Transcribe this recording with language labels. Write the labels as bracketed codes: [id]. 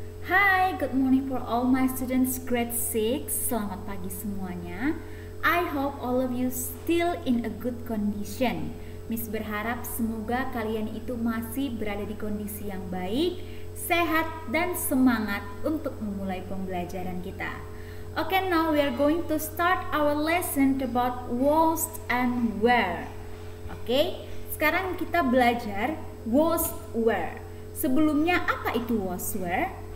[en] Hi, good morning for all my students grade 6. [id] Selamat pagi semuanya. [en] I hope all of you still in a good condition. [id] Miss berharap semoga kalian itu masih berada di kondisi yang baik, sehat dan semangat untuk memulai pembelajaran kita. [en] Okay, now we are going to start our lesson about was and were. [id] Okay, sekarang kita belajar was were. Sebelumnya apa itu was were?